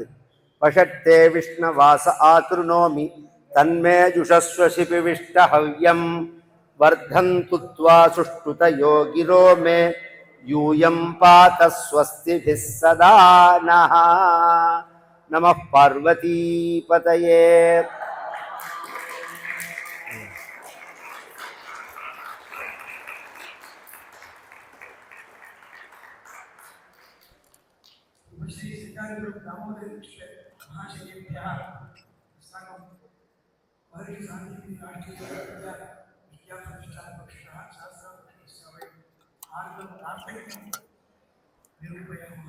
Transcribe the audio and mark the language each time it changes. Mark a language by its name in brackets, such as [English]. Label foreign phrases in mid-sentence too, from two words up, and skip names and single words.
[Sanskrit] वषट्ते विष्णवास आकृणोमि तन्मे जुषस्वशिपि विष्टहव्यम् वर्धन्तु त्वा सुष्टुत योगिरो मे यूयं पात स्वस्तिभिस् सदा नः. नमः पार्वती पतये. श्री सिद्धार्थ दामोदर महाशयेभ्यः अस्माकं महर्षि शान्ति राष्ट्रीय विद्याप्रतिष्ठान पक्षः शास्त्रपक्षस्य आर्धं प्रार्थयितुं निरूपयामः.